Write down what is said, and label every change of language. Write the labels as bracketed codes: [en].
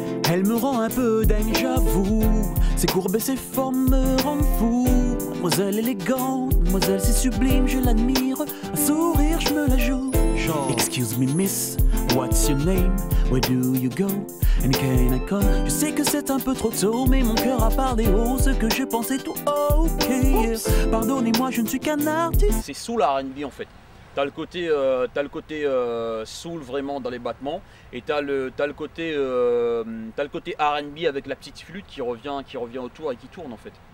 [fr] Elle me rend un peu dingue j'avoue, ses courbes et ses formes me rendent fou. Mademoiselle élégante, mademoiselle c'est sublime, je l'admire, un sourire je me la joue. [en] Genre excuse me miss, what's your name, where do you go, and can I come? [fr] Je sais que c'est un peu trop tôt, mais mon cœur a parlé haut, ce que je pensais tout ok. Pardonnez-moi, je ne suis qu'un artiste. C'est sous la R&B en fait. T'as le côté, soul vraiment dans les battements, et t'as le côté R&B avec la petite flûte qui revient autour et qui tourne en fait.